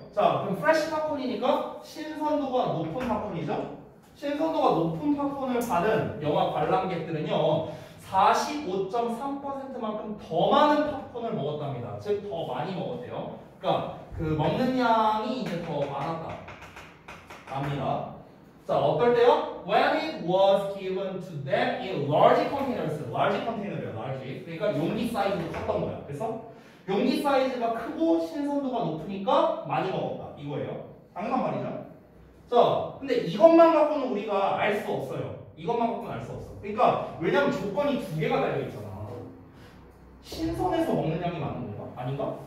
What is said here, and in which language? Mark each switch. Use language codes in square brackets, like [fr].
[ko] 자, 그럼 프레시 팝콘이니까 신선도가 높은 팝콘이죠? 신선도가 높은 팝콘을 받은 영화 관람객들은요 45.3%만큼 더 많은 팝콘을 먹었답니다. 즉 더 많이 먹었대요. 그러니까 그 먹는 양이 이제 더 많았다. 갑니다. 자, 어떨 때요? [en] When it was given to them in large containers. [ko] large container이야, large. 그러니까 용기 사이즈가 컸던 거야. 그래서 용기 사이즈가 크고 신선도가 높으니까 많이 먹었다. 이거예요. 당연한 말이죠. 자, 근데 이것만 갖고는 우리가 알 수 없어요. 이것만 갖고는 알 수 없어. 그러니까 왜냐면 조건이 두 개가 달려 있잖아. 신선해서 먹는 양이 많은 건가? 아닌가?